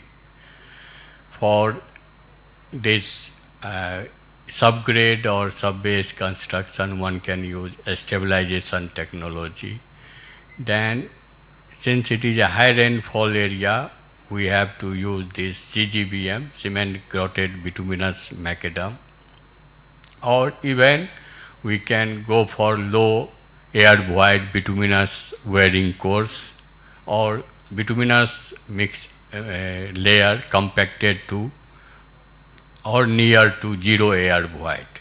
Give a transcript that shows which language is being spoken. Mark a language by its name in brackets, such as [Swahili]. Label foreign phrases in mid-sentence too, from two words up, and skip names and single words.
[English] For this subgrade or sub-base construction, one can use a stabilization technology. Then, since it is a high rainfall area, we have to use this CGBM, cement grotted bituminous macadam, or even we can go for low air void bituminous wearing course or bituminous mix layer compacted to or near to zero air void.